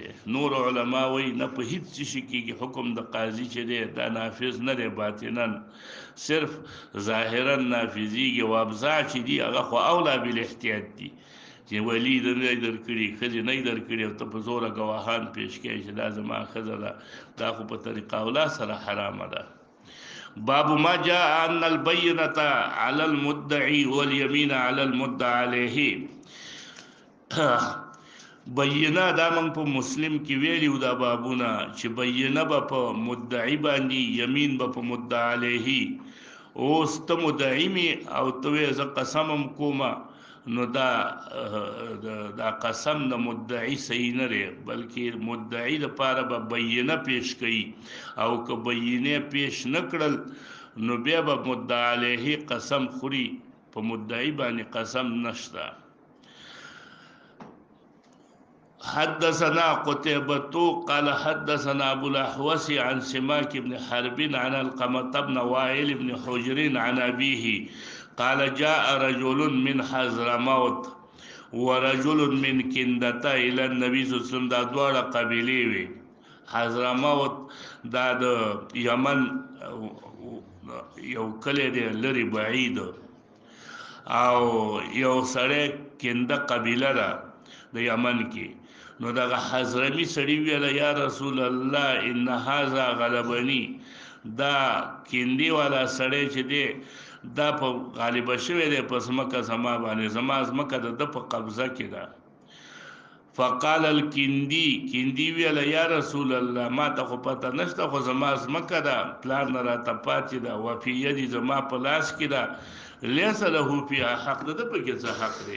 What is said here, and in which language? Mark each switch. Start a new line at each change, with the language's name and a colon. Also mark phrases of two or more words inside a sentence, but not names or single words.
Pashto: نور علما وی نه په هیڅ شي کېږي حکم د قاضي چې دی دا نافذ نه دی باطنا صرف ظاهرا نافذیږي او ابزاع چې دي هغه خو اولا بالاحتیاط دي چې ولی د نه درکړي ښځې نه درکړي او ته په زوره ګواهان پیش کوي چې دا زما ښځه ده دا خو په طریقه اولا سره حرامه ده.
Arabic: باب ما جاء ان البينة على المدعي واليمين على المدعى عليه.
Pashto: بینه دا موږ په مسلم کې ویلیو دا بابونه چې بینه به په مدعي باندې یمین به په مدعا علیه. اوس ته مدعي مې او ته وایې زه قسم هم کومه نو دا قسم د مدعي صحیح نه دی بلکې مدعي دپاره به بینه پیش کوي او که بینه پیش نه کړل نو بیا به مدعا علیه قسم خوري، په مدعي باندې قسم نشته.
Arabic: حدثنا قتيبة قال حدثنا أبو الأحوص عن سماك بن حرب عن القمة بن وائل بن حجر عن أبيه قال جاء رجل من حضرموت ورجل من كندة إلى النبي صلى الله عليه وسلم.
Pashto: دا دواړه قبیلې وي. حضرموت دا د یمن یو کلی دی لرې بعید او یو سړی کنده قبیله ده د یمن کې. نو دغه حضرمی سړي ویله
Arabic: یا رسول الله ان هذا غلبني،
Pashto: دا کندي والا سړی چې دی دا په غالبه شوی دی په ځمکه زما باندې، زما ځمکه د ده په قبضه کې ده.
Arabic: فقال الکندي،
Pashto: کندي ویله
Arabic: یا رسول الله
Pashto: ما ته خو پته نشته خو زما ځمکه ده پلار نه راته پاتې ده
Arabic: وفي یدي
Pashto: زما په لاس کې ده
Arabic: لیس له فیها حق،
Pashto: د ده پکې څه حق دی.